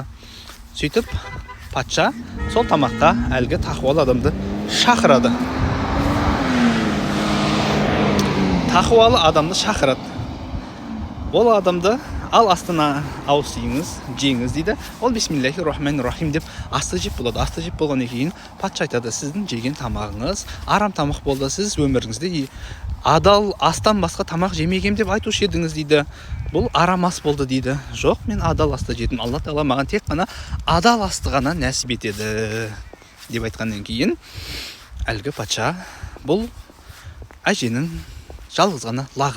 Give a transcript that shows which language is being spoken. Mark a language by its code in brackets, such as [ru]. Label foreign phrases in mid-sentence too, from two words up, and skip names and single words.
[kk] Сөйтіп, патша сол тамаққа әлгі тақуалы адамды шақырады. Тақуалы адамды шақырады. Ол адамды ал астына ауыз тиіңіз, жеңіз дейді. Ол [ar] بسم الله الرحمن الرحيم [kk] деп асты жеп болады. Асты жеп болғаннан кейін патша айтады: сіздің жеген тамағыңыз арам тамақ болды. Сіз өміріңізде адал астан басқа тамақ жемегем деп айтушы едіңіз дейді. Бұл арам ас болды дейді. Жоқ, мен адал асты жедім. Алла тағала маған тек қана адал асты ғана нәсіп етеді деп айтқаннан кейін әлгі патша бұл әженің жалғыз ғана лағы.